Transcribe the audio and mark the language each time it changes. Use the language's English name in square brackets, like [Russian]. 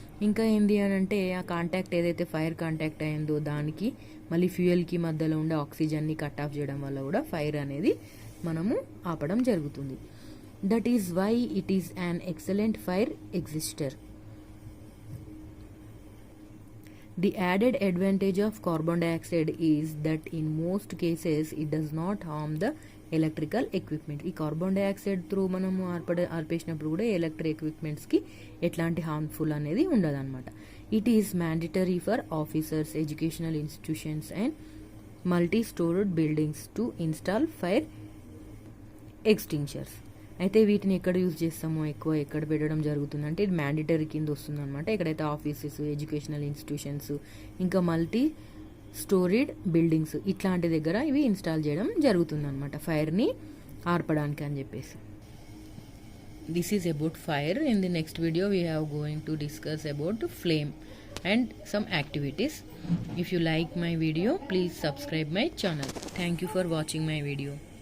[Telugu] ఇంకా ఏంది అని అంటే ఆ కాంటాక్ట్ ఏదైతే ఫైర్ కాంటాక్ట్ అయిందో దానికి మళ్ళీ ఫ్యూయల్కి మధ్యలో ఉండే ఆక్సిజన్ని కట్ ఆఫ్ చేయడం వల్ల కూడా ఫైర్ అనేది మనము ఆపడం జరుగుతుంది. [English] That is why it is an excellent fire extinguisher. The added advantage of carbon dioxide is that in most cases it does not harm the electrical equipment. [Telugu] ఈ కార్బన్ డైఆక్సైడ్ త్రూ మనము ఆర్పేసినప్పుడు కూడా ఎలక్ట్రిక్ ఎక్విప్మెంట్స్కి ఎట్లాంటి harmful అనేది ఉండదన్నమాట. [English] It is mandatory for officers, educational institutions and multi storeyed buildings to install fire extinguishers. [Telugu] అయితే వీటిని ఎక్కడ use చేస్తామో, ఎక్కువ ఎక్కడ పెట్టడం జరుగుతుంది అంటే ఇది మ్యాండేటరీ కింద వస్తుంది అనమాట. ఎక్కడైతే ఆఫీసెస్, ఎడ్యుకేషనల్ ఇన్స్టిట్యూషన్స్, ఇంకా మల్టీ స్టోరీడ్ బిల్డింగ్స్ ఇట్లాంటి దగ్గర ఇవి ఇన్స్టాల్ చేయడం జరుగుతుంది అనమాట ఫైర్ని ఆర్పడానికి అని చెప్పేసి. [English] This is about fire. In the next video we have going to discuss about flame and some activities. If you like my video, please subscribe my channel. Thank you for watching my video.